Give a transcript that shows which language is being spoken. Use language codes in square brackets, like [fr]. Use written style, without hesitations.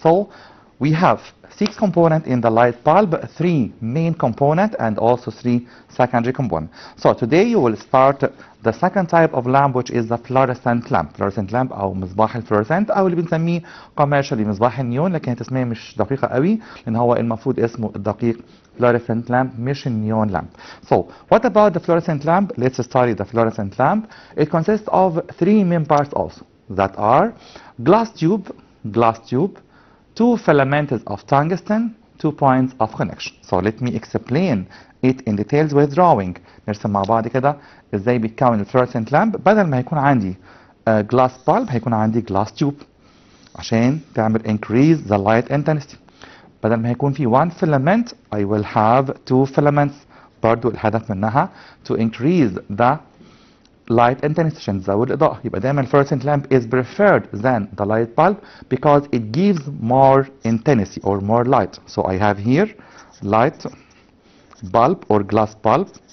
[en] So we have 6 components in the light bulb, 3 main components and also 3 secondary components. So today you will start the second type of lamp, which is the fluorescent lamp. [ar] Fluorescent lamp أو مصباح الفلورسنت أو اللي بنسميه [en] commercially [ar] مصباح النيون, لكن التسمية مش دقيقة قوي لأن هو المفروض اسمه الدقيق fluorescent lamp مش النيون lamp. [en] So what about the fluorescent lamp? Let's study the fluorescent lamp. It consists of 3 main parts also, that are glass tube, 2 filaments of tungsten, 2 points of connection. So let me explain it in details with drawing. [ar] نرسم مع بعض كده ازاي بيتكون الفلورسنت لامب. بدل ما يكون عندي glass bulb هيكون عندي glass tube عشان تعمل [en] increase the light intensity. [ar] بدل ما هيكون في [en] 1 filament I will have 2 filaments. [ar] برضو الهدف منها [en] to increase the light intensity [ar] عشان تزود الإضاءة. يبقى دايما [en] fluorescent lamp is preferred than the light bulb because it gives more intensity or more light. So I have here light bulb or glass bulb.